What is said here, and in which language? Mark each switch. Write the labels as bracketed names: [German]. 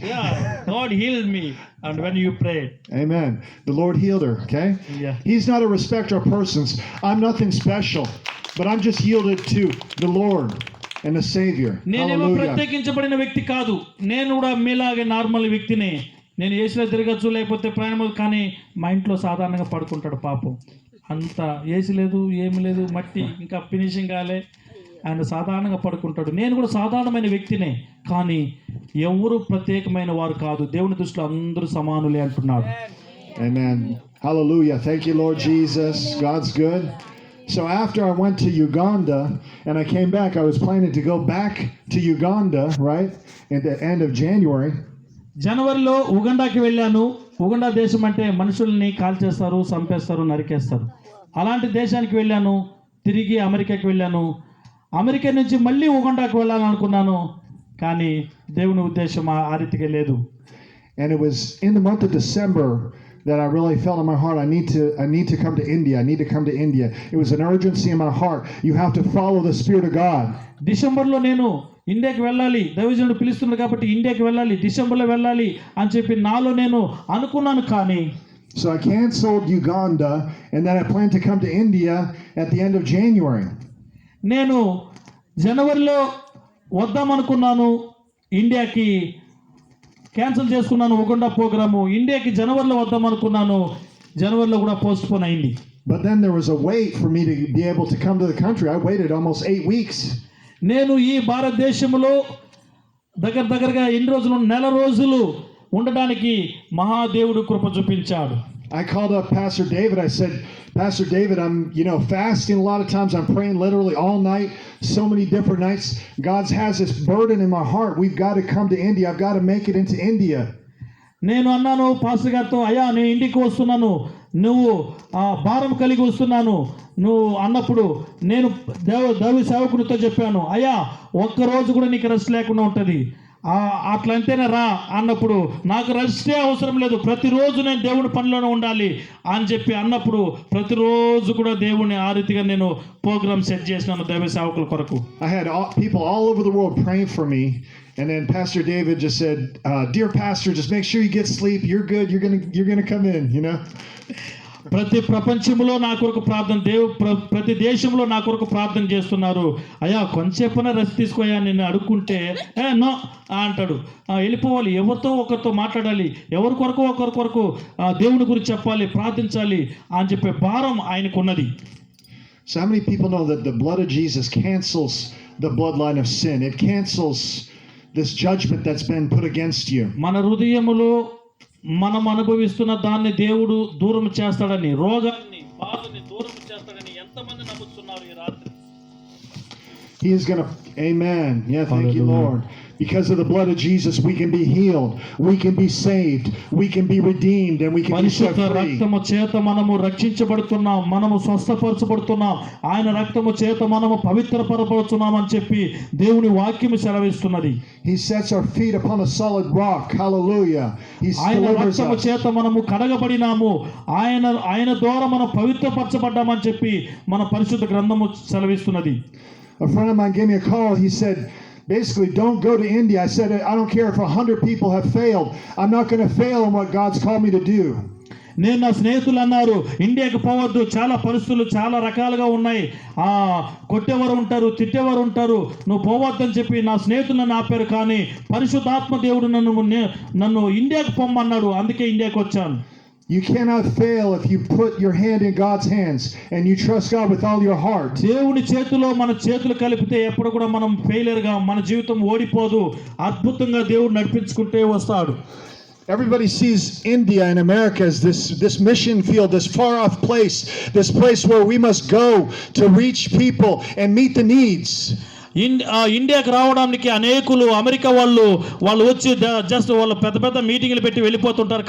[English] Yeah, God healed me and when you prayed. Amen. The Lord healed her, okay? Yeah. He's not a respecter of persons. I'm nothing special, but I'm just yielded to the Lord. and a Savior. [Telugu] నేనేమో [English] Hallelujah. [Telugu] ప్రత్యేకించబడిన వ్యక్తి కాదు, నేను కూడా మీలాగే normal వ్యక్తినే. నేను ఏసీలో తిరగచ్చు, లేకపోతే ప్రయాణం, కానీ మా ఇంట్లో సాధారణంగా పడుకుంటాడు పాపం. అంత ఏసీ లేదు, ఏమి లేదు, మట్టి, ఇంకా ఫినిషింగ్ కాలే, ఆయన సాధారణంగా పడుకుంటాడు. నేను కూడా సాధారణమైన వ్యక్తినే, కానీ ఎవరు ప్రత్యేకమైన వారు కాదు. దేవుని దృష్టిలో అందరూ సమానులే అంటున్నాడు. [English] Amen. Hallelujah. Thank you, Lord Jesus. God's good. So after I went to Uganda and I came back, I was planning to go back to Uganda, right, at the end of January. [Telugu] జనవరిలో ఉగండాకి వెళ్ళాను. ఉగండా దేశం అంటే మనుషుల్ని కాల్చేస్తారు, చంపేస్తారు, నరికేస్తారు. అలాంటి దేశానికి వెళ్ళాను. తిరిగి అమెరికాకి వెళ్ళాను. అమెరికా నుంచి మళ్ళీ ఉగండాకి వెళ్ళాలనుకున్నాను, కానీ దేవుని ఉద్దేశం ఆ రీతిగా లేదు. [English] And it was in the month of December that I really felt in my heart, I need to come to India. I need to come to India. It was an urgency in my heart. You have to follow the Spirit of God. [Telugu] డిసెంబర్లో నేను ఇండియాకి వెళ్ళాలి, దైవజనుడు పిలుస్తున్నాడు కాబట్టి ఇండియాకి వెళ్ళాలి, డిసెంబర్లో వెళ్ళాలి అని చెప్పి నాలో నేను అనుకున్నాను. కానీ [English] So I canceled Uganda and then I planned to come to India at the end of January. [Telugu] నేను జనవరిలో వద్దామనుకున్నాను, ఇండియాకి క్యాన్సిల్ చేసుకున్నాను ఉగండా ప్రోగ్రాము. ఇండియాకి జనవరిలో వద్దామనుకున్నాను, జనవరిలో కూడా పోస్ట్ పోన్ అయింది. [English] But then there was a wait for me to be able to come to the country. I waited almost 8 weeks. [Telugu] నేను ఈ భారతదేశంలో దగ్గరగా ఎన్ని రోజులు, నెల రోజులు ఉండడానికి మహాదేవుడు కృప చూపించాడు. [English] I called up Pastor David. I said, Pastor David, I'm fasting a lot of times. I'm praying literally all night, so many different nights. God has this burden in my heart. We've got to come to India. I've got to make it into India. [Telugu] నేను అన్నాను pastor గారితో, అయ్యా నేను ఇంటికి వస్తున్నాను, నువ్వు భారం కలిగి వస్తున్నాను నువ్వు అన్నప్పుడు నేను దైవ సేవకునితో చెప్పాను, అయ్యా ఒక్కరోజు కూడా నీకు రెస్ట్ లేకుండా ఉంటుంది, అట్లా అంటేనే రా అన్నప్పుడు, నాకు రెస్టే అవసరం లేదు, ప్రతిరోజు నేను దేవుని పనిలోనే ఉండాలి అని చెప్పి అన్నప్పుడు, ప్రతిరోజు కూడా దేవుని ఆ రీతిగా నేను ప్రోగ్రామ్ సెట్ చేసినాను దైవ సేవకుల కొరకు. [English] I had people all over the world praying for me, and then Pastor David just said, "Dear Pastor, just make sure you get sleep. You're good. You're gonna come in." [Telugu] ప్రతి ప్రపంచంలో నా కొరకు ప్రార్థన, ప్రతి దేశంలో నా కొరకు ప్రార్థన చేస్తున్నారు. అయ్యా కొంచెంసేపైనా రెస్ట్ తీసుకోయా నేను అడుక్కుంటే నో అంటాడు. వెళ్ళిపోవాలి, ఎవరితో ఒకరితో మాట్లాడాలి, ఎవరి కొరకు దేవుని గురించి చెప్పాలి, ప్రార్థించాలి అని చెప్పే భారం ఆయనకున్నది. [English] So how many people know that the blood of Jesus cancels the bloodline of sin? It cancels this judgment that's been put against you. [Telugu] మన హృదయములో మనం అనుభవిస్తున్న దాన్ని దేవుడు దూరం చేస్తాడని, రోగాన్ని, బాధని దూరం చేస్తాడని ఎంతమంది నమ్ముతున్నారు ఈ రాత్రి? [English] He is going to, amen. Yeah, thank you, Lord. Because of the blood of Jesus, we can be healed, we can be saved, we can be redeemed, and we can be set [Telugu] పరిశుద్ధ [English] free. [Telugu] రక్తము చేత మనము రక్షించబడుతున్నాం, మనము స్వస్థపరచబడుతున్నాం, ఆయన రక్తము చేత మనము పవిత్రపరచబడుతున్నాం అని చెప్పి దేవుని వాక్యము సెలవిస్తున్నది. [English] He sets our feet upon a solid rock. Hallelujah. He [Telugu] ఆయన [English] delivers [Telugu] రక్తము [English] us. [Telugu] చేత మనము కడగబడినాము, ఆయన ద్వారా మనం పవిత్రపరచబడ్డామని చెప్పి మన పరిశుద్ధ గ్రంథము సెలవిస్తున్నది. [English] A friend of mine gave me a call. He said, basically, don't go to India. I said, I don't care if 100 people have failed. I'm not going to fail in what God's called me to do. [Telugu] నేను నా స్నేహితులు అన్నారు, ఇండియాకి పోవద్దు, చాలా పరిస్థితులు చాలా రకాలుగా ఉన్నాయి, కొట్టేవారు ఉంటారు, తిట్టేవారు ఉంటారు, నువ్వు పోవద్దని చెప్పి నా స్నేహితులు నన్ను ఆపారు. కానీ పరిశుద్ధాత్మ దేవుడు నన్ను ఇండియాకి పొమ్మన్నాడు, అందుకే ఇండియాకి వచ్చాను. [English] You cannot fail if you put your hand in God's hands and you trust God with all your heart. [Telugu] దేవుని చేతిలో మన చేతులు కలిపితే ఎప్పుడు కూడా మనం ఫెయిలియర్గా, మన జీవితం ఓడిపోదు, అద్భుతంగా దేవుడు నడిపించుకుంటే వస్తాడు. [English] Everybody sees India and America as this mission field, this far off place, this place where we must go to reach people and meet the needs. [Telugu] ఇండియాకి రావడానికి అనేకులు అమెరికా వాళ్ళు వచ్చి జస్ట్ వాళ్ళు పెద్ద మీటింగ్లు పెట్టి వెళ్ళిపోతుంటారు.